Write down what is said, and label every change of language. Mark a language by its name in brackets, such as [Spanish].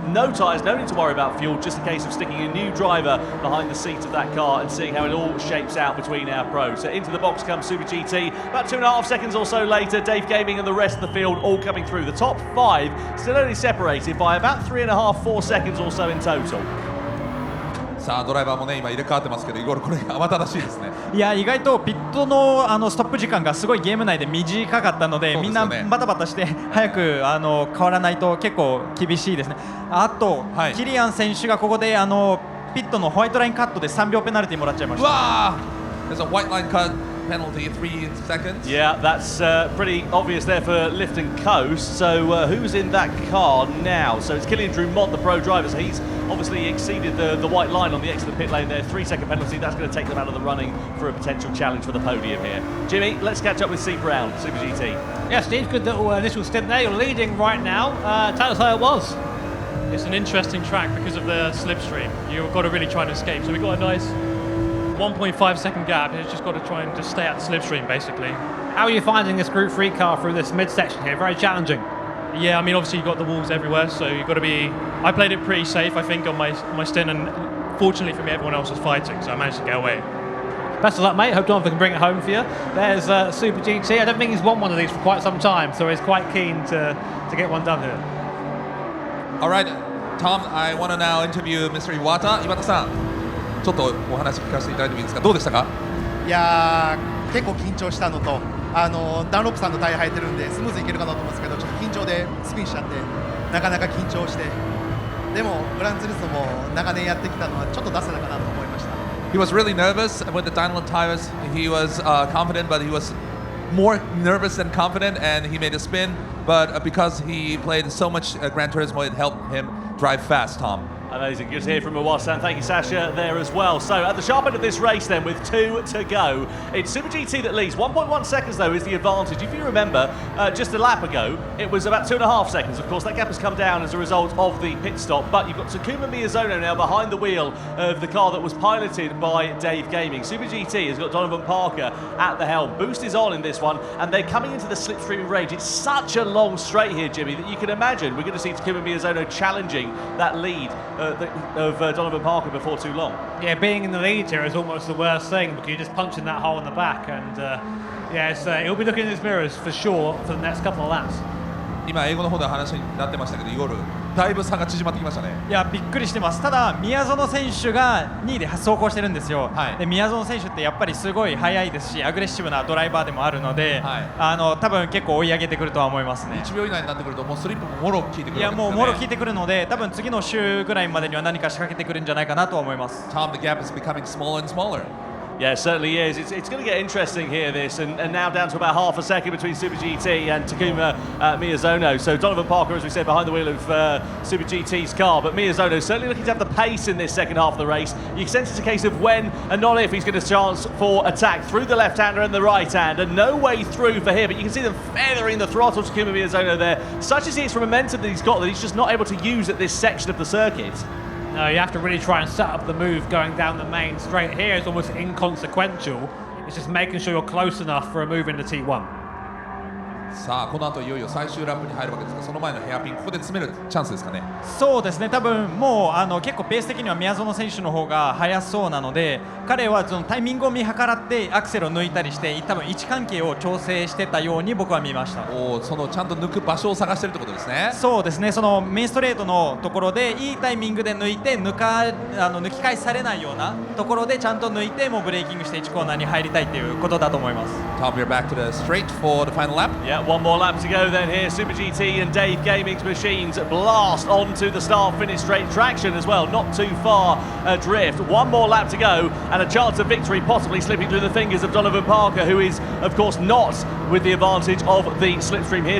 [English] No tyres, no need to worry about fuel, just a case of sticking a new driver behind the seat of that car and seeing how it all shapes out between our pros. So into the box comes Super GT. About 2.5 seconds or so later, Dave Gaming and the rest of the field all coming through. The top 5 still only separated by about 3.5-4 seconds or so in total. [Japanese] さあドライバーもね今入れ替わってますけど、イゴールこれ慌ただしいですね。いや意外とピットのストップ時間がすごいゲーム内で短かったので、みんなバタバタして早く変わらないと結構厳しいですね。あと、キリアン選手がここでピットのホワイトラインカットで3秒ペナルティもらっちゃいました。 [English] うわー There's a white line cut penalty, 3 seconds. Yeah, that's pretty obvious there for Lifton Coast. So who's in that car now? So it's Killian Drumont, the pro driver. So he's obviously exceeded the white line on the exit of the pit lane there. 3-second penalty. That's going to take them out of the running for a potential challenge for the podium here. Jimmy, let's catch up with Steve Brown, Super GT. Yeah, Steve, good little initial stint there. You're leading right now. Tell us how it was. It's an interesting track because of the slipstream. You've got to really try and escape. So we've got a nice 1.5 second gap. It's just got to try and just stay at the slipstream, basically. How are you finding this Group 3 car through this midsection here? Very challenging. Yeah, I mean, obviously you've got the walls everywhere, so you've got to be... I played it pretty safe, I think, on my stint, and fortunately for me, everyone else was fighting, so I managed to get away. Best of luck, mate. Hope Donovan can bring it home for you. There's Super GT. I don't think he's won one of these for quite some time, so he's quite keen to get one done here. Alright, Tom, I want to now interview Mr. Iwata. [Japanese] 岩田さん、ちょっとお話聞かせていただいてもいいですか。どうでしたか。いやー結構緊張したのと、ダンロップさんのタイヤ履いてるんでスムーズにいけるかなと思うんですけど、ちょっと緊張でスピンしちゃってなかなか緊張して、でもグランツーリスモも長年やってきたのはちょっと出せたかなと思いました。 [English] He was really nervous with the Dunlop tires. He was confident, but he was more nervous than confident, and he made a spin. but because he played so much Gran Turismo, it helped him drive fast, Tom. Amazing. Good to hear from Iwasa. Thank you, Sasha, there as well. So at the sharp end of this race then, with 2 to go, it's Super GT that leads. 1.1 seconds, though, is the advantage. If you remember, just a lap ago, it was about 2.5 seconds. Of course, that gap has come down as a result of the pit stop. But you've got Takuma Miyazono now behind the wheel of the car that was piloted by Dave Gaming. Super GT has got Donovan Parker at the helm. Boost is on in this one, and they're coming into the slipstream range. It's such a long straight here, Jimmy, that you can imagine we're going to see Takuma Miyazono challenging that lead of Donovan Parker before too long. Yeah, being in the lead here is almost the worst thing because you're just punching that hole in the back, and he'll be looking in his mirrors for sure for the next couple of laps. [Japanese] 今英語の方で話になってましたけど、イゴールだいぶ差が縮まってきましたね。いやびっくりしてます。ただ宮園選手が2位で走行してるんですよ、はい、で宮園選手ってやっぱりすごい速いですしアグレッシブなドライバーでもあるので、はい、多分結構追い上げてくるとは思いますね。 1秒以内になってくるともうスリップももろ効いてくるわけですよね。いやもうもろ効いてくるので多分次の週ぐらいまでには何か仕掛けてくるんじゃないかなと思います。 [English] Tom, the gap is becoming smaller and smaller. Yeah, it certainly is. It's going to get interesting here, this, and now down to about half a second between Super GT and Takuma Miyazono. So Donovan Parker, as we said, behind the wheel of Super GT's car, but Miyazono certainly looking to have the pace in this second half of the race. You can sense it's a case of when and not if he's got a chance for attack through the left-hander and the right-hander. No way through for him, but you can see them feathering the throttle to Takuma Miyazono there. Such as he is from momentum that he's got that he's just not able to use at this section of the circuit. No, you have to really try and set up the move going down the main straight. Here is almost inconsequential. It's just making sure you're close enough for a move into T1. [Japanese] さあこの後いよいよ最終ラップに入るわけですが、その前のヘアピンここで詰めるチャンスですかね。そうですね、多分もう結構ペース的には宮園選手の方が速そうなので、彼はそのタイミングを見計らってアクセルを抜いたりして多分位置関係を調整してたように僕は見ました。そのちゃんと抜く場所を探してるってことですね。そうですね、そのメインストレートのところでいいタイミングで抜いて抜き返されないようなところでちゃんと抜いてもうブレーキングして1コーナーに入りたいということだと思います。 [English] Tom, you're back to the straight for the final lap. Yeah, one more lap to go then here. Super GT and Dave Gaming's machines blast onto the start-finish straight traction as well, not too far adrift. One more lap to go and a chance of victory possibly slipping through the fingers of Donovan Parker, who is of course not with the advantage of the slipstream here.